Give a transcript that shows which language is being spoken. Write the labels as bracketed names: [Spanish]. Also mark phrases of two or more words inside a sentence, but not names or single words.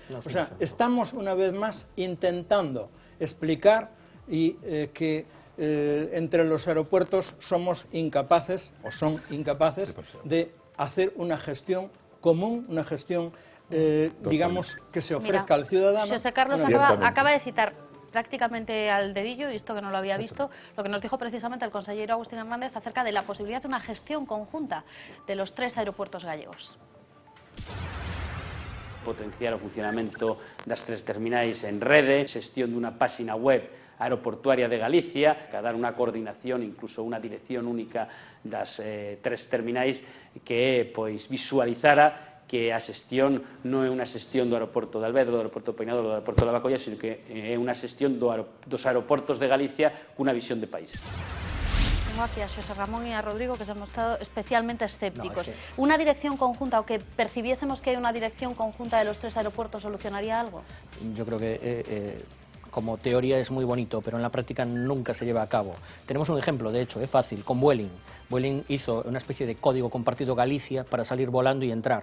[Spanish] O sea, estamos una vez más intentando explicar que entre los aeropuertos somos incapaces, o son incapaces, de hacer una gestión común, una gestión, digamos, que se ofrezca al ciudadano. José Carlos acaba de citar prácticamente al dedillo, y esto que no lo había visto, lo que nos dijo precisamente el consejero Agustín Hernández acerca de la posibilidad de una gestión conjunta de los 3 aeropuertos gallegos. [Galician] Potenciar o funcionamento das 3 terminais en rede, xestión dunha páxina web aeroportuaria de Galicia, a dar unha coordinación, incluso unha dirección única das 3 terminais que pois visualizara que a xestión non é unha xestión do aeroporto de Alvedro, do aeroporto de Peinador, do aeroporto de Bacolla, sino que é unha xestión dos aeroportos de Galicia cunha visión de país. [Spanish] Tengo aquí a José Ramón y a Rodrigo que se han mostrado especialmente escépticos. ¿Una dirección conjunta o que percibiésemos que hay una dirección conjunta de los 3 aeropuertos solucionaría algo? Yo creo que como teoría es muy bonito, pero en la práctica nunca se lleva a cabo. Tenemos un ejemplo, de hecho, es fácil, con Vueling. Vueling hizo una especie de código compartido Galicia para salir volando y entrar.